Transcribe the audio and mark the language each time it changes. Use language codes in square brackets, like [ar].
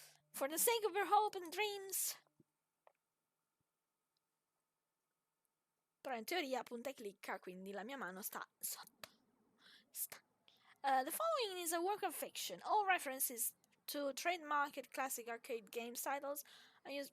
[en] For the sake of your hope and dreams. [it] Però in teoria punta e clicca, quindi la mia mano sta sotto. [en] The following is a work of fiction. All references to trademarked classic arcade games titles are used...